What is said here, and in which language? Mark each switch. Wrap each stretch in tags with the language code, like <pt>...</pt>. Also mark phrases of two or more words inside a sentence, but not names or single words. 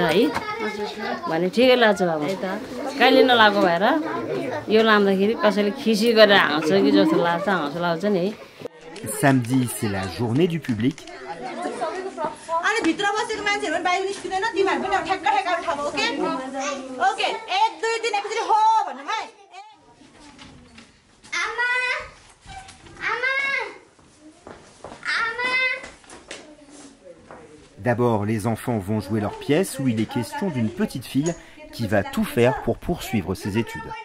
<ne>है भने ठिकै लाग्छ बाबु कहिले नलागो भएर यो लाउँदाखेरि कसैले खिसी गरेर हाँस्छ कि जस्तो लाग्छ हौसला आउँछ नि है.</ne> <fr>Samedi, c'est la journée du public.</fr> <ne>अनि भित्र बसेको मान्छेहरु पनि बाहिर निस्किदैन तिमीहरु पनि ठ्याक्क ठ्याक्क ठाउँ</ne> <en>okay okay</en> <ne>1 2 3 एकैचोटी हो भन्नु है.</ne> <fr>D'abord, les enfants vont jouer leur pièce où il est question d'une petite fille qui va tout faire pour poursuivre ses études.</fr>